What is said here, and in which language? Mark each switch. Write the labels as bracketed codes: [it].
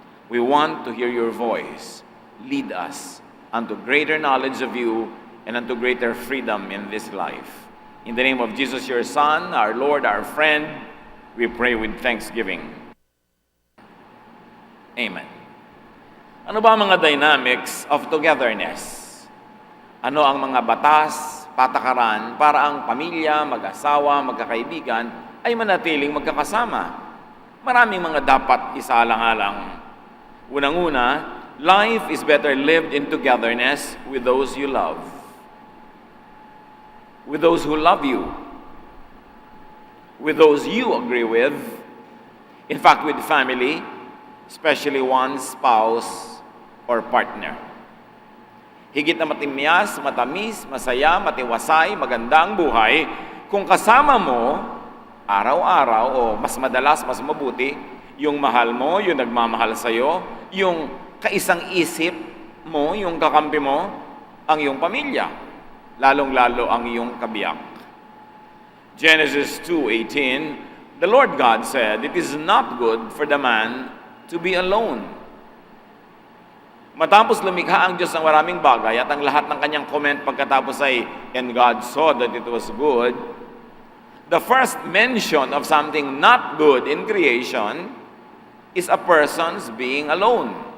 [en] We want to hear your voice. Lead us unto greater knowledge of you and unto greater freedom in this life. In the name of Jesus, your Son, our Lord, our friend, we pray with thanksgiving. Amen. [tl] Ano ba ang mga [en] dynamics of togetherness? [tl] Ano ang mga batas, patakaran para ang pamilya, mag-asawa, magkakaibigan ay manatiling magkakasama? Maraming mga dapat isaalang-alang. [en] Unang-una, life is better lived in togetherness with those you love. With those who love you. With those you agree with. In fact, with family, especially one's spouse or partner. [tl] Higit na matimyas, matamis, masaya, matiwasay, maganda ang buhay kung kasama mo araw-araw o mas madalas, mas mabuti, yung mahal mo, yung nagmamahal sa'yo, yung kaisang isip mo, yung kakampi mo, ang iyong pamilya, lalong-lalo ang iyong kabiyak. [en] Genesis 2:18, the Lord God said, "It is not good for the man to be alone." [tl] Matapos lumikha ang Diyos ng maraming bagay at ang lahat ng kanyang comment pagkatapos ay, [en] "And God saw that it was good," the first mention of something not good in creation is a person's being alone.